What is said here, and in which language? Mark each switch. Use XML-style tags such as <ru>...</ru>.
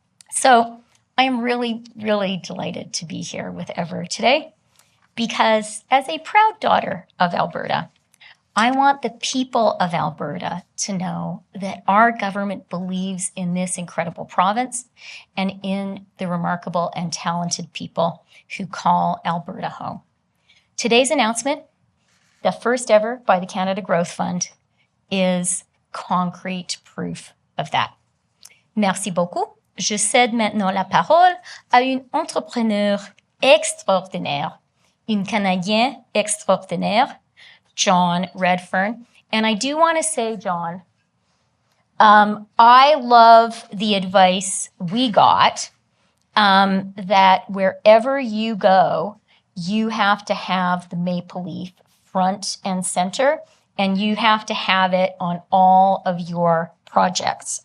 <en>So I am really, really delighted to be here with Eavor today because as a proud daughter of Alberta, I want the people of Alberta to know that our government believes in this incredible province and in the remarkable and talented people who call Alberta home. Today's announcement, the first ever by the Canada Growth Fund, is concrete proof of that.</en> <fr>Merci beaucoup. Je cède maintenant la parole à une entrepreneur extraordinaire, une Canadienne extraordinaire, John Redfern.</fr> <en>And I do want to say, John, I love the advice we got that wherever you go, you have to have the maple leaf front and center, and you have to have it on all of your projects.</en>